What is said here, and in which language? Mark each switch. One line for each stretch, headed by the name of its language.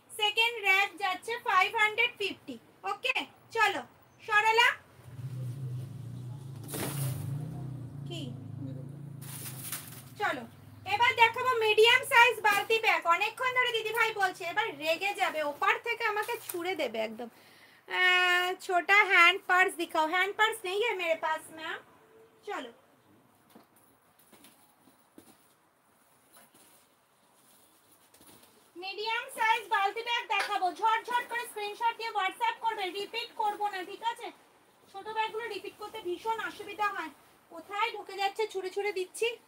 Bangla: Second rack যাচ্ছে 550। ওকে চলো সরলা, কি চলো এবার দেখাবো মিডিয়াম সাইজ বালতি ব্যাগ। অনেকক্ষণ ধরে দিদি ভাই বলছে, এবার রেগে যাবে, ওপার থেকে আমাকে ছুড়ে দেবে একদম।
Hindi: छोटा हैंड पर्स दिखाओ, हैंड पर्स नहीं है मेरे पास मैम। चलो
Bangla: মিডিয়াম সাইজ বালতি ব্যাগ দেখাবো, ঝটঝট করে স্ক্রিনশট দিয়ে হোয়াটসঅ্যাপ করবে, রিপিট করব না, ঠিক আছে? ছোট ব্যাগগুলো রিপিট করতে ভীষণ অসুবিধা হয়, কোথায় ঢুকে যাচ্ছে ছুঁড়ে ছুঁড়ে দিচ্ছি।